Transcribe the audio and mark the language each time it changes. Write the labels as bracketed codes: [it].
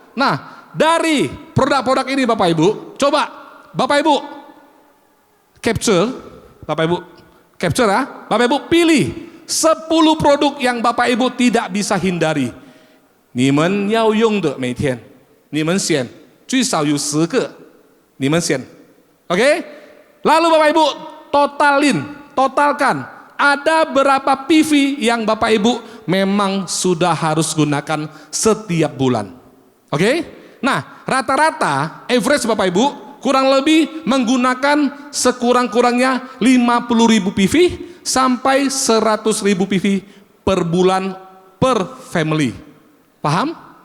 [id] Nah, dari produk-produk ini Bapak Ibu, coba Bapak Ibu capture, Bapak Ibu capture ya, Bapak Ibu pilih 10 produk yang Bapak Ibu tidak bisa hindari. [zh] 你们要用的每天，你们选最少有10个，你们选 Oke? [id] Lalu Bapak Ibu totalkan, ada berapa PV yang Bapak Ibu memang sudah harus gunakan setiap bulan. Oke? Nah, rata-rata average Bapak Ibu kurang lebih menggunakan sekurang-kurangnya 50.000 PV sampai 100.000 PV per bulan per family. Paham?